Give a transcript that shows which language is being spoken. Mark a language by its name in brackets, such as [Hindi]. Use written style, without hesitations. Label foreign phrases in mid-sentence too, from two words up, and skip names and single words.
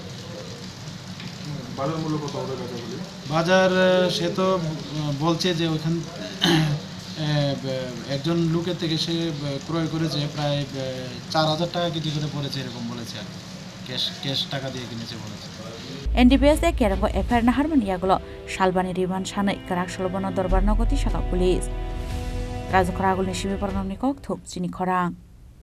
[Bangla] বাজার সে তো বলছে যে ওইখান একজন লোকের থেকে সে ক্রয় করেছে, প্রায় 4000 টাকা কেজি করে পড়েছে, এরকম বলেছে আর ক্যাশ টাকা দিয়ে কিনেছে বলেছে। [Bodo] एनडीपीएस केरंगो एफआईआर नाहारमनि यागलो शालबानि रिमान्ड सानै कराक सलबनो दरबार नगति शाखा पुलिस राजखरा आगुलनि सिबि परनामनि कक थुक चिनि खरां।